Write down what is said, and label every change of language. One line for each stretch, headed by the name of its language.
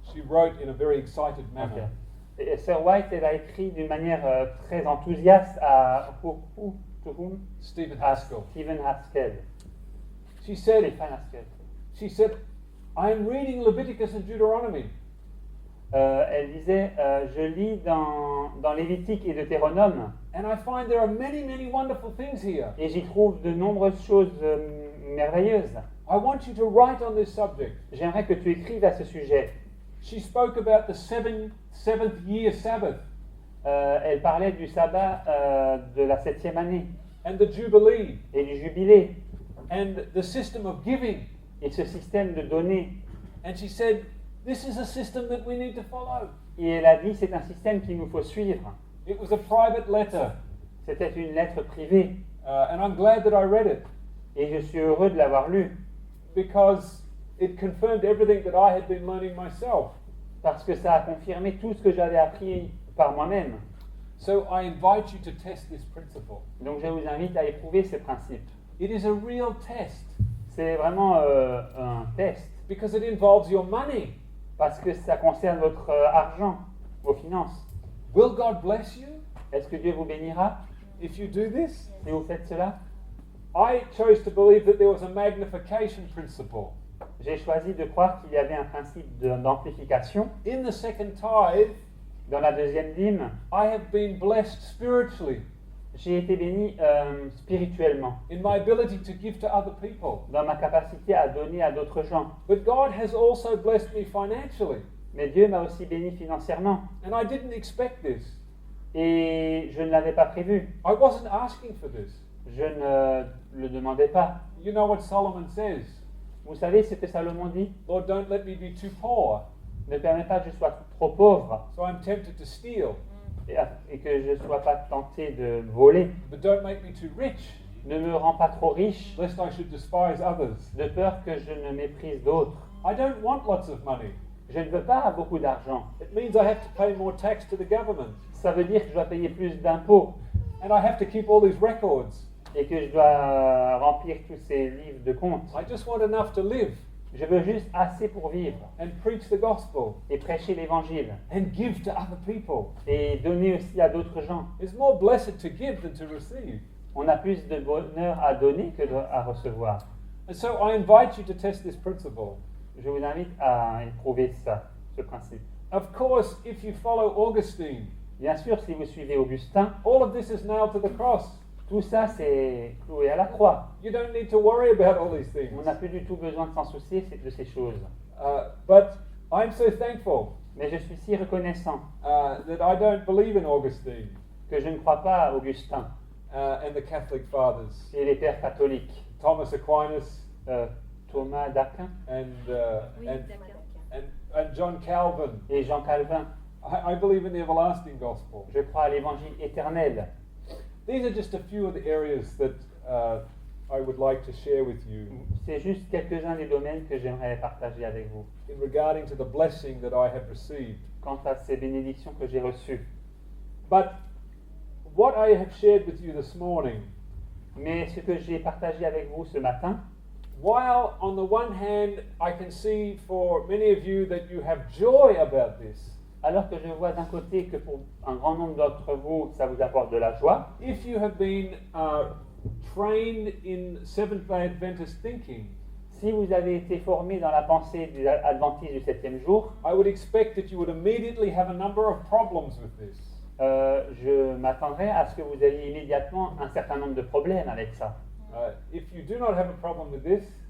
English: She wrote in a very excited manner. Okay.
French: Et Sir White, elle a écrit d'une manière très enthousiaste à
English: to whom? Stephen
French: À Haskell. Stephen Haskell.
English: She said,
French: Stephen Haskell.
English: I am reading Leviticus and Deuteronomy.
French: Elle disait, je lis dans Lévitique et Deutéronome,
English: And I find there are many, many wonderful things here.
French: et j'y trouve de nombreuses choses merveilleuses.
English: I want you to write on this subject.
French: J'aimerais que tu écrives à ce sujet.
English: She spoke about the seventh year Sabbath
French: Elle parlait du sabbat de la 7e année
English: and the Jubilee
French: et du jubilé
English: and the system of giving.
French: et ce système de donner.
English: And she said, this is a system that we need to follow.
French: Et elle a dit, c'est un système qu'il nous faut suivre.
English: It was a private letter,
French: C'était une lettre privée
English: and I'm glad that I read it
French: et je suis heureux de l'avoir lue
English: because it confirmed everything that I had been learning myself.
French: parce que ça a confirmé tout ce que j'avais appris par moi-même.
English: So I invite you to test this principle.
French: Donc je vous invite à éprouver ces principes.
English: It is a real test
French: C'est vraiment un test
English: because it involves your money.
French: parce que ça concerne votre argent, vos finances.
English: Will God bless you
French: Est-ce que Dieu vous bénira
English: if you do this?
French: si vous faites cela?
English: I chose to believe that there was a magnification principle.
French: J'ai choisi de croire qu'il y avait un principe d'amplification.
English: In the second tithe,
French: Dans la deuxième dîme,
English: I have been blessed spiritually
French: j'ai été béni spirituellement,
English: in my ability to give to other people.
French: dans ma capacité à donner à d'autres gens.
English: But God has also blessed me financially,
French: Mais Dieu m'a aussi béni financièrement.
English: and I didn't expect this.
French: Et je ne l'avais pas prévu.
English: I wasn't asking for this.
French: Je ne le demandais pas.
English: You know what Solomon says?
French: Vous savez ce que Salomon dit?
English: Lord, don't let me be too poor,
French: Ne permets pas que je sois trop pauvre
English: so I'm tempted to steal.
French: et que je ne sois pas tenté de voler.
English: But don't make me too rich,
French: Ne me rends pas trop riche,
English: lest I should despise others.
French: de peur que je ne méprise d'autres.
English: I don't want lots of money.
French: Je ne veux pas beaucoup d'argent.
English: It means I have to pay more tax to the government,
French: Ça veut dire que je dois payer plus d'impôts
English: and I have to keep all these records.
French: et que je dois remplir tous ces livres de comptes.
English: I just want enough to live
French: Je veux juste assez pour vivre
English: and preach the gospel
French: et prêcher l'évangile
English: and give to other people.
French: et donner aussi à d'autres gens.
English: It's more blessed to give than to receive.
French: On a plus de bonheur à donner que à recevoir.
English: And so I invite you to test this principle.
French: Je vous invite à éprouver ça, ce principe.
English: Of course, if you follow Augustine,
French: Bien sûr, si vous suivez Augustin,
English: all of this is nailed to the cross.
French: tout ça c'est cloué à la croix.
English: You don't need to worry about all these things.
French: On n'a plus du tout besoin de s'en soucier de ces choses.
English: But I'm so thankful
French: Mais je suis si reconnaissant
English: that I don't believe in Augustine
French: que je ne crois pas à Augustin
English: and the Catholic fathers,
French: et les pères catholiques,
English: Thomas Aquinas
French: Thomas d'Aquin
English: and,
French: Oui,
English: and,
French: d'accord.
English: and John Calvin.
French: et Jean Calvin.
English: I believe in the everlasting gospel.
French: Je crois à l'évangile éternel.
English: These are just a few of the areas that I would like to share with you
French: C'est juste quelques-uns des domaines que j'aimerais partager avec vous
English: in regarding to the blessing that I have received.
French: quant à ces bénédictions que j'ai reçues.
English: But what I have shared with you this morning,
French: Mais ce que j'ai partagé avec vous ce matin,
English: while on the one hand I can see for many of you that you have joy about this,
French: alors que je vois d'un côté que pour un grand nombre d'entre vous, ça vous apporte de la joie,
English: if you have been trained in Seventh-day Adventist thinking,
French: si vous avez été formé dans la pensée des adventistes du 7e jour,
English: I would expect that you would immediately have a number of problems with this.
French: Je m'attendrais à ce que vous ayez immédiatement un certain nombre de problèmes avec ça.
English: If you do not have a problem with this,